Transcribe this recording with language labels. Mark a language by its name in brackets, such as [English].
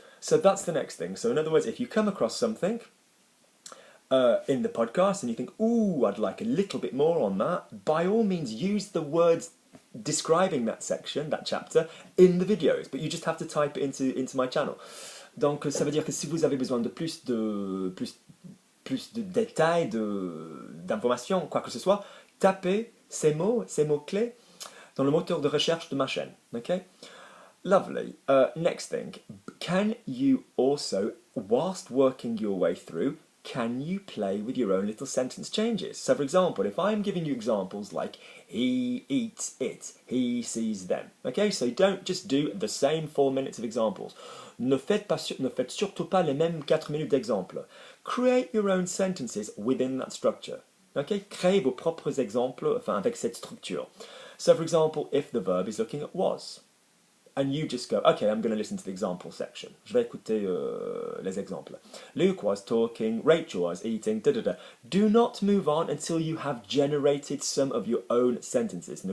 [English] So that's the next thing. So in other words, if you come across something in the podcast and you think, ooh, I'd like a little bit more on that, by all means use the words describing that section, that chapter, in the videos, but you just have to type it into my channel. [French] Donc ça veut dire que si vous avez besoin de plus de détails, d'informations, quoi que ce soit, tapez ces mots clés dans le moteur de recherche de ma chaîne. [English] Okay? Lovely. Next thing, can you also, whilst working your way through, can you play with your own little sentence changes? So for example, if I'm giving you examples like he eats it, he sees them. Okay, so don't just do the same 4 minutes of examples. [French] Ne faites surtout pas les mêmes 4 minutes d'exemples. [English] Create your own sentences within that structure. [French] Okay, créez vos propres exemples avec cette structure. [English] So for example, if the verb is looking at was, and you just go, okay, I'm going to listen to the example section. [French] Je vais écouter les exemples. [English] Luke was talking, Rachel was eating, da-da-da. Do not move on until you have generated some of your own sentences.